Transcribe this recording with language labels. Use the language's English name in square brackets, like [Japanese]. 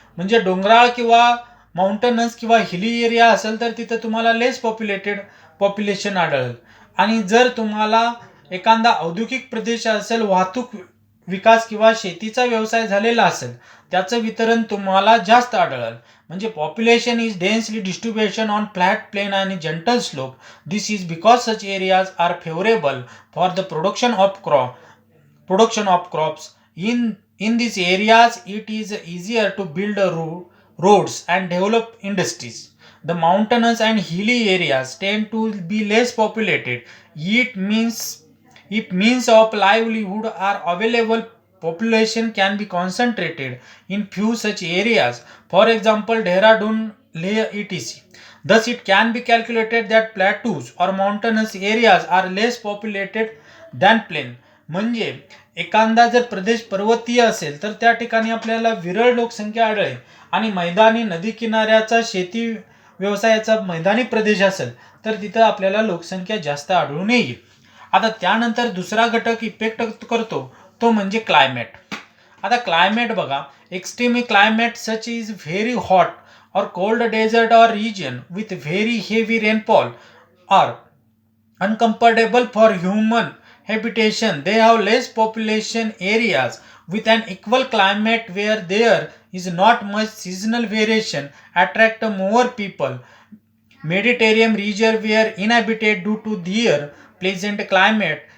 [Marathi] म्हणजे डोंगराळ किंवा माउंटनस किंवा हिली एरिया असेल तर तिथं तुम्हाला लेस पॉप्युलेशन आढळेल. आणि जर तुम्हाला एखादा औद्योगिक प्रदेश असेल, वाहतूक विकास किंवा शेतीचा व्यवसाय झालेला असेल त्याचं वितरण तुम्हाला जास्त आढळेल. [English] म्हणजे population is densely distribution on flat plain आणि gentle slope. This is because such areas are favourable for the production of crops. In these areas it is easier to build roads and develop industries. The mountainous and hilly areas tend to be less populated. If means of livelihood are available, population can be concentrated in few such areas. For example, Dehradun, Leh, etc. Thus, it can be calculated that plateaus or mountainous areas are less populated than plain. [Marathi] म्हणजे एखादा जर प्रदेश पर्वतीय असेल तर त्या ठिकाणी आपल्याला विरळ लोकसंख्या आढळेल आणि मैदानी नदी किनाऱ्याचा शेती व्यवसायाचा मैदानी प्रदेश असेल तर तिथं आपल्याला लोकसंख्या जास्त आढळून येईल. आता त्यानंतर दुसरा घटक इफेक्ट करतो तो म्हणजे क्लायमेट. आता क्लायमेट बघा, [English] Extreme climate such is very hot or cold desert or region with very heavy rainfall are uncomfortable for human habitation. They have less population areas with an equal climate where there is not much seasonal variation attract more people. Mediterranean region were inhabited due to their pleasant climate.